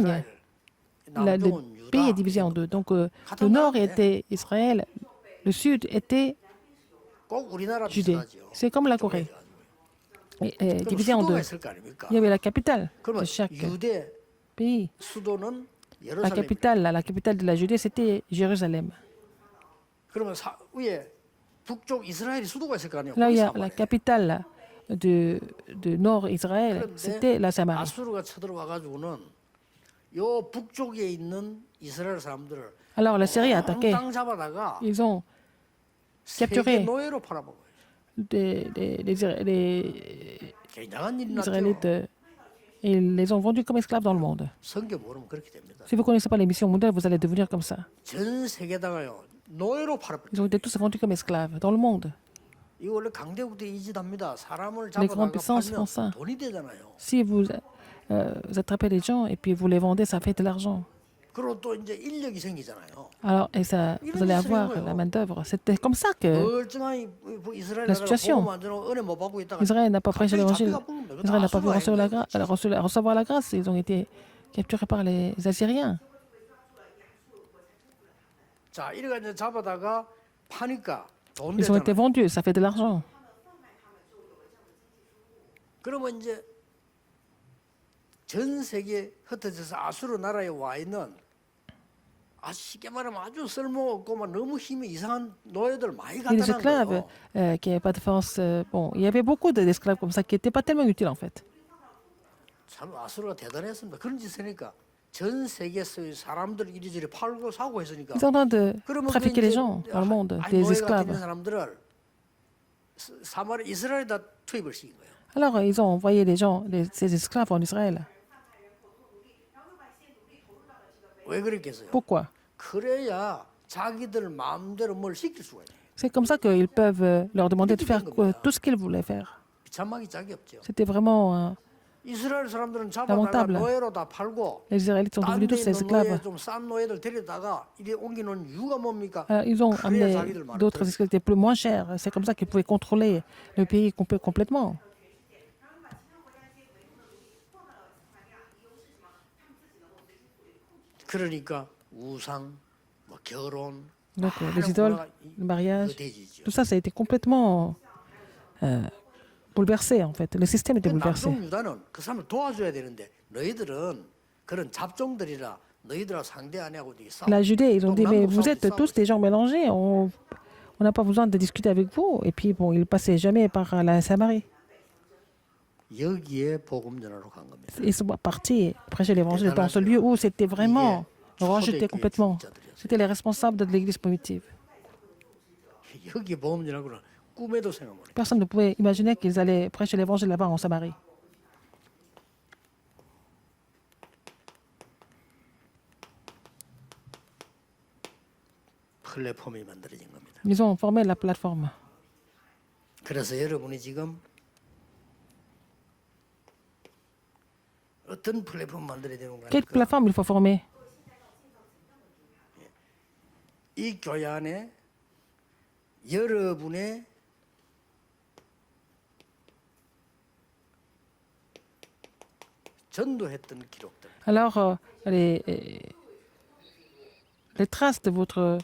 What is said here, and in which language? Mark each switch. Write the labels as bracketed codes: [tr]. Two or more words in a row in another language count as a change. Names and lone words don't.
[ko] 이스라엘, [fr] le [ko] 남쪽은 [fr] pays est [ko] 유다. [fr] divisé en deux. Donc le nord était Israël, le sud était [ko] 꼭 우리나라 [fr] Judée. [ko] 비슷하죠. [fr] C'est comme la Corée, [ko] 그럼 [fr] divisé en [ko] 수도가 [fr] deux. [ko] 있을 거 아닙니까? [fr] Il y avait la capitale [ko] 그러면 [fr] de chaque [ko] 유대 [fr] pays. [ko] 수도는 [fr] La [ko] 예루살렘. [fr] capitale de la Judée, c'était Jérusalem. [ko] 그러면 위에 북쪽 이스라엘이 수도가 있을 거 아니에요. [fr] Là, il y a [ko] 거기 [fr] la [ko] 사마리아. [fr] capitale de nord Israël, c'était la Samarie. [ko] 아수르가 쳐들어와 가지고는 요 북쪽에 있는 이스라엘 사람들을 [fr] Alors la Syrie a attaqué. [ko] 땅 잡아다가 [fr] Ils ont [ko] 세계 [fr] capturé [ko] 노예로 팔아먹어요. [fr] les [ko] 굉장한 일이 났죠. [fr] Israélites et ils les ont vendus comme esclaves dans le monde. [ko] 성경 모르면 그렇게 됩니다. [fr] Si vous ne connaissez pas les missions mondiales, vous allez devenir comme ça. [ko] 전 세계다가요 노예로 팔아버려. [fr] Ils ont été tous vendus comme esclaves dans le monde. [ko] 이거 원래 강대국도 이짓합니다. 사람을 [fr] Les [ko] 잡아다가 [fr] grandes puissances font ça. [ko] 팔면 돈이 되잖아요. [fr] Si vous attrapez des gens et puis vous les vendez, ça fait de l'argent. [ko] 그리고 또 이제 인력이 생기잖아요. [fr] Alors, et ça, vous allez avoir la main-d'œuvre. C'était comme ça que [ko] 멀쩡한 이스라엘 [fr] La [ko] 나라가 [fr] situation. [ko] 복음 안 전하고 은혜 못 받고 있다가 [fr] Israël n'a pas prêché [ko] 갑자기 [fr] l'évangile. [ko] 잡혀가 버린 거예요. [fr] Israël n'a pas pu [ko] 아수르가 [fr] recevoir la grâce. Ils ont été capturés par les Assyriens. [ko] 자, 이래가 이제 잡아다가 파니까 돈 [fr] Ils ont été [ko] 되잖아요. [fr] vendus, ça fait de l'argent. [ko] 그러면 이제 전 세계 흩어져서 아수르 나라에 와 있는 쉽게 말하면 아주 쓸모없고만 너무 힘이 이상한 노예들 많이 [fr] Et les [ko] 갖다 [fr] esclaves [ko] 놔 [fr] qui n'avaient pas de force, bon, il y avait beaucoup d'esclaves comme ça qui n'étaient pas tellement utiles en fait. [ko] 참 아수르가 대단했습니다. 그런 짓을 하니까 전 세계에서 사람들 이리저리 팔고 사고 했으니까 [fr] Ils sont en train de [ko] 그러면 [fr] trafiquer les gens dans le monde, des [ko] 노예가 [fr] esclaves. [ko] 있는 사람들을 사마리 이스라엘에다 투입을 시킨 거예요. [fr] Alors ils ont envoyé les gens, ces esclaves en Israël. [ko] 왜 그랬겠어요? [fr] Pourquoi? [ko] 그래야 자기들 마음대로 뭘 시킬 수가 있어요. [fr] C'est comme ça qu'ils peuvent leur demander de faire tout ce qu'ils voulaient faire. [ko] 비참하기 짝이 없죠. [fr] C'était vraiment... [ko] 이스라엘 사람들은 잡아다가 [fr] lamentable. [ko] 노예로 다 팔고 [fr] les Israélites sont [ko] 딴 [fr] devenus [ko] 데 [fr] tous ces [ko] 있는 노예 [fr] esclaves. [ko] 좀싼 노예들 데려다가 이래 옮기는 이유가 뭡니까? [fr] Ils ont [ko] 그래야 [fr] amené [ko] 자기들 말을 [fr] d'autres [ko] 들어요. [fr] esclaves qui étaient plus moins chers. C'est comme ça qu'ils pouvaient contrôler le pays complètement. [ko] 그러니까 우상, 뭐 결혼, [fr] Donc les [ko] 많은 [fr] idoles, [ko] 문화가 [fr] le mariage, [ko] 대지죠. [fr] tout ça, ça a été complètement bouleversé en fait. Le système était bouleversé. [ko] 남쪽 유다는 그 사람을 도와줘야 되는데 너희들은 그런 잡종들이라 너희들하고 상대 안 하고 이게 싸워. [fr] La Judée, ils ont dit, mais [ko] 남북 [fr] vous [ko] 싸우고 [fr] êtes tous des gens mélangés, on n'a pas besoin de discuter avec vous. Et puis, bon, ils passaient jamais par la Samarie. [ko] 여기에 복음 전하러 간 겁니다. [fr] Ils sont partis prêcher l'évangile dans ce lieu où c'était vraiment rejeté complètement. C'était les responsables de l'église primitive. [ko] 여기 복음 전하고는 꿈에도 생각 못 해. [fr] Personne ne pouvait imaginer qu'ils allaient prêcher l'évangile là-bas en Samarie. [ko] 플랫폼이 만들어진 겁니다. [fr] Ils ont formé la plateforme. [ko] 그래서 여러분이 지금 어떤 플랫폼 만들어야 되는 [fr] Quelle [ko] 거니까 [fr] plateforme il faut former? [ko] 이 교회 안에 여러분의 전도했던 기록들, [fr] Alors, les traces de votre